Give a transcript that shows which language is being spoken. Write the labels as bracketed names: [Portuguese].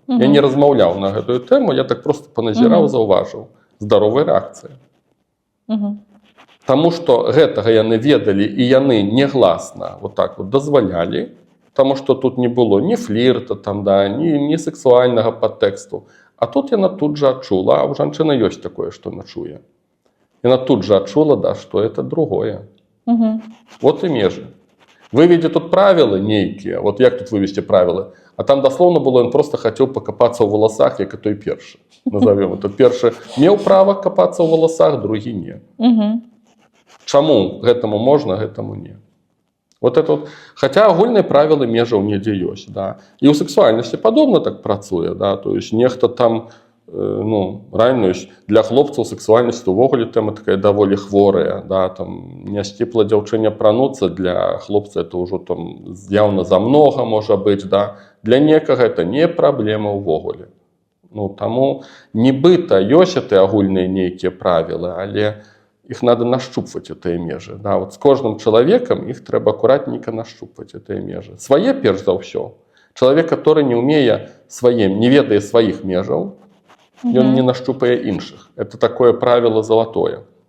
[Belarusian] Я не размаўляў на гэтую тэму, я так просто паназіраў, заўважыў. Здаровая рэакцыя. Таму што гэтага яны ведалі, і яны негласна вот так вот дазвалялі, таму што тут не было ні флірта, там, да, ні сексуальнага падтэксту. А тут яна тут же адчула, а ў жанчыны ёсць такое, што яна чуе. Яна тут же адчула, да, што это другое. Вот і межы. Выведзе тут правілы нейкія, вот як тут вывесці правілы? А там даслоўна было, ён просто хацеў пакапацца ў валасах, як і той першы. [Russian] Назовем это. [Belarusian] Першы меў права капацца ў валасах, другі не. Чаму гэтаму можна, гэтаму не? [Russian] Вот это вот. [Belarusian] Хотя агульныя правілы межаў недзе ёсць, да. І ў сексуальнасці падобна так працуе, да. [Russian] То есть [Belarusian] нехта там, ну, ранее для хлопцаў сексуальнасць увогуле тэма такая даволі хворая, да, там не сціпла дзяўчыне апрануцца, для хлопца это ўжо там яўна замнога можа быць, да. Для некага это не праблема ўвогуле. Ну, таму нібыта ёсць эти агульныя нейкія правілы, але их [Russian] надо [Belarusian] нащупваць этыя межы, да. Вот з кожным чалавекам іх трэба акуратненько нащупваць этыя межы. Свае перш за ўсё. Чалавек, [Russian] который [Belarusian] не умее сваім, не ведае сваіх межаў, ён не нащупае іншых. [Russian] Это такое правило золотое.